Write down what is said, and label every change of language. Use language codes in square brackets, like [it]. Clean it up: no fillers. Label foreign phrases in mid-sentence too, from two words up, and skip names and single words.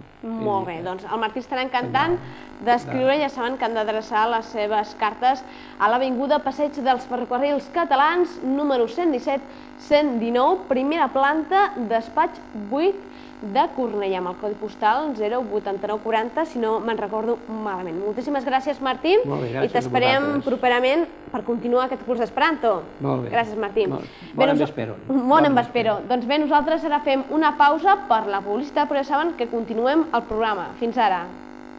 [ca] Molt bé, doncs el Martí estarà encantant d'escriure, ja saben que han d'adreçar les seves cartes a l'Avinguda Passeig dels Ferrocarrils Catalans, número 117-119, primera planta, despatx 8 de Cornellà, amb el codi postal 08940, si no me'n recordo malament. Moltíssimes gràcies, Martí, i t'esperem properament per continuar aquest curs d'Esperanto. Molt bé. Gràcies, Martí. [eo] Bon en vespero. Bon en vespero. [ca] Doncs bé, nosaltres ara fem una pausa per la publicitat, però ja saben que continuem el programa. Fins ara.